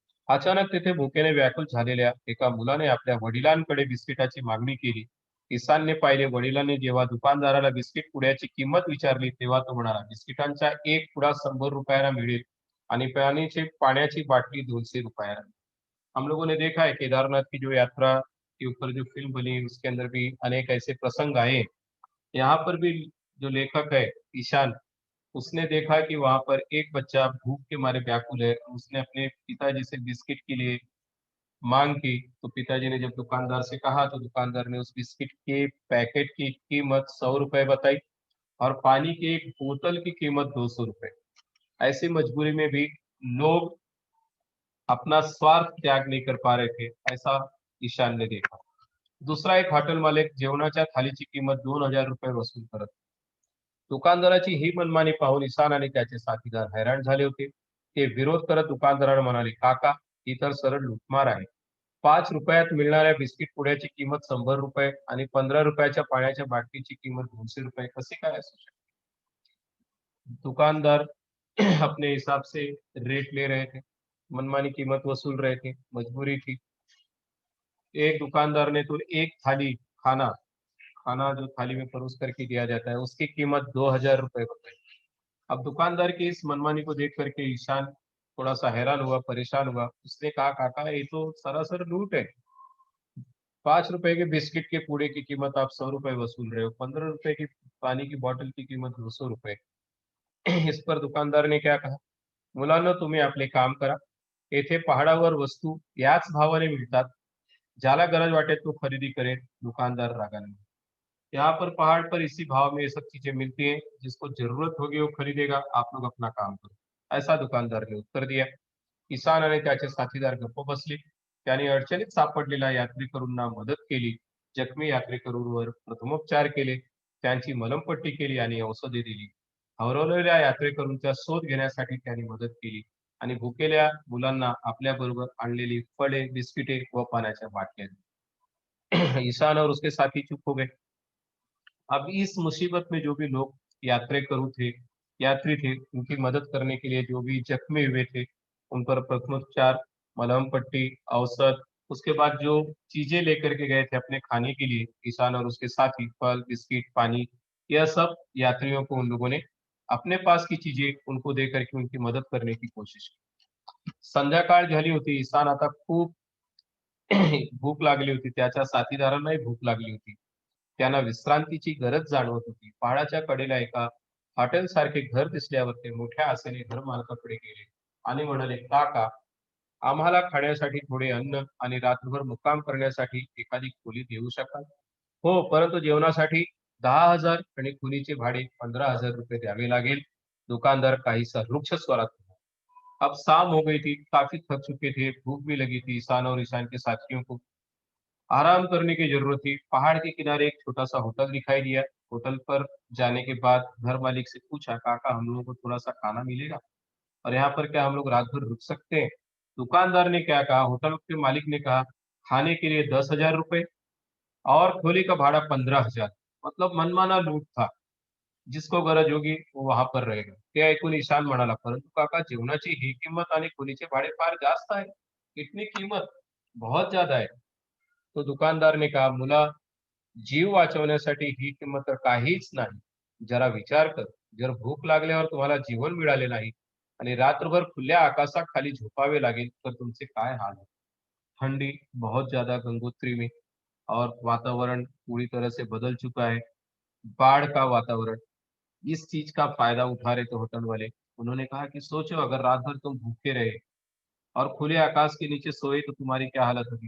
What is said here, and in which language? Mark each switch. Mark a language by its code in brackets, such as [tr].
[mr] अचानक तिथे भुकेने व्याकुल झालेल्या एका मुलाने आपल्या वडिलांकडे बिस्किटाची मागणी केली। ईशानने पाहिले, वडिलांनी जेव्हा दुकानदाराला बिस्किट पुड्याची किंमत विचारली, तेव्हा तो म्हणाला, बिस्किटांचा एक पुडा 100 रुपयाला मिळेल आणि पाण्याची बाटली 200 रुपयाला। [hi] हम लोगों ने देखा है केदारनाथ की जो यात्रा के ऊपर जो फिल्म बनी, उसके अंदर भी अनेक ऐसे प्रसंग आए। यहाँ पर भी जो लेखक है ईशान, उसने देखा कि वहां पर एक बच्चा भूख के मारे व्याकुल है। उसने अपने पिताजी से बिस्किट के लिए मांग की, तो पिताजी ने जब दुकानदार से कहा तो दुकानदार ने उस बिस्किट के पैकेट की कीमत 100 रुपए बताई और पानी की एक बोतल की कीमत 200 रुपए। ऐसी मजबूरी में भी लोग अपना स्वार्थ त्याग नहीं कर पा रहे थे, ऐसा ईशान ने देखा। [mr] दूसरा एक हॉटेल मालिक जेवणाच्या थालीची किंमत 2000 रुपये वसूल करत। दुकानदाराची ही मनमानी पाहून ईशान आणि त्याचे साथीदार हैराण झाले होते। ते विरोध करत दुकानदाराला म्हणाले, काका, ही तर सरळ लूटमार आहे। 5 रुपयात मिळणाऱ्या बिस्किट पुड्याची किंमत 100 रुपये आणि 15 रुपयाच्या पाण्याच्या बाटलीची किंमत 200 रुपये कसे काय असू शकते? [hi] दुकानदार अपने हिसाब से रेट ले रहे थे, मनमानी कीमत वसूल रहे थे, मजबूरी थी। एक दुकानदार ने तो एक थाली खाना खाना जो थाली में परोस करके दिया जाता है, उसकी कीमत 2000 रुपए बताई। अब दुकानदार की इस मनमानी को देख करके ईशान थोड़ा सा हैरान हुआ, परेशान हुआ। उसने कहा, काका ये तो सरासर लूट है। 5 रुपए के बिस्किट के पूड़े की कीमत आप 100 रुपए वसूल रहे हो, 15 रुपए की पानी की बॉटल की कीमत 200 रुपए। इस पर दुकानदार ने क्या कहा, [mr] मुलांनो तुम्ही आपले काम करा, येथे पहाडावर वस्तू याच भावाने मिळतात, ज्याला गरज वाटे तो खरीदी करे। [hi] दुकानदार रागाने, यहाँ पर पहाड़ पर इसी भाव में ये सब चीजें मिलती हैं, जिसको जरूरत होगी वो खरीदेगा, आप लोग अपना काम करो, ऐसा दुकानदार ने उत्तर दिया। [mr] किसान आणि त्याचे साथीदार गप्प बसले. त्यांनी अडचणीत सापडलेल्या यात्रेकरूंना मदत केली. जखमी यात्रेकरूंवर प्रथमोपचार केले. त्यांची मलमपट्टी केली आणि औषधे दिली. हरवलेल्या यात्रेकरूंचा शोध घेण्यासाठी त्यांनी मदत केली आणि भुकेल्या मुलांना आपल्याबरोबर आणलेली फळे, बिस्किटे व पाण्याच्या बाटल्या दिल्या. [hi] ईशान और उसके साथी चुप हो गए. अब इस मुसीबत में जो भी लोग यात्रेकरू थे, यात्री थे, उनकी मदद करने के लिए जो भी जख्मी हुए थे, उन पर प्रथमोपचार, मलहम पट्टी, औसत, उसके बाद जो चीजें लेकर के गए थे अपने खाने के लिए, किसान और उसके साथी, फल, बिस्किट, पानी, यह सब यात्रियों को उन लोगों ने अपने पास की चीजें उनको दे करके उनकी मदत करने की कोशिश की. [mr] संध्याकाळ झाली होती. ईशान आता खूप भूक लागली होती. त्याच्या साथीदारांनाही भूक लागली होती. त्यांना विश्रांतीची गरज जाणवत होती. पहाडाच्या कडेला एका हॉटेलसारखे घर दिसल्यावर ते मोठ्या आशेने घरमालकाकडे गेले आणि म्हणाले, "काका, आम्हाला खाण्यासाठी थोडे अन्न आणि रात्रभर मुक्काम करण्यासाठी एखादी खोली देऊ शकाल?" "हो, परंतु जेवणासाठी 10,000 आणि खोलीचे भाडे 15,000 रुपये द्यावे लागेल." दुकानदार काहीसा रुक्ष स्वरात बोला. [hi] अब शाम हो गई थी, काफी थक चुके थे, भूख भी लगी थी ईशान और ईशान के साथियों को। आराम करने की जरूरत थी। पहाड़ के किनारे एक छोटा-सा होटल दिखाई दिया। होटल पर जाने के बाद घर मालिक से पूछा, "काका, हम लोगों को थोड़ा-सा खाना मिलेगा? और यहाँ पर क्या हम लोग रात भर रुक सकते हैं?" दुकानदार ने क्या कहा, होटल के मालिक ने कहा, "खाने के लिए 10,000 रुपए और खोली का भाड़ा 15,000." मतलब मनमाना लूट था. जिसको गरज होगी वो वहां पर रहेगा. [mr] ते ऐकून ईशान म्हणाला, "परंतु काका, जेवणाची ही किंमत आणि खोलीचे भाडे फार जास्त आहे. [hi] इतनी कीमत बहुत ज्यादा है." तो दुकानदार ने कहा, [mr] "मुला, जीव वाचवण्यासाठी ही किंमत तर काहीच नाही. जरा विचार कर. जर भूक लागल्यावर तुम्हाला जेवण मिळाले नाही आणि रात्रभर खुल्या आकाशाखाली झोपावे लागेल, तर तुमचे काय हाल होईल." [hi] ठंडी बहुत ज्यादा गंगोत्री में और वातावरण पूरी तरह से बदल चुका है. बाढ़ का वातावरण, इस चीज का फायदा उठा रहे थे होटल वाले. उन्होंने कहा कि सोचो, अगर रात भर तुम भूखे रहे और खुले आकाश के नीचे सोए तो तुम्हारी क्या हालत होगी.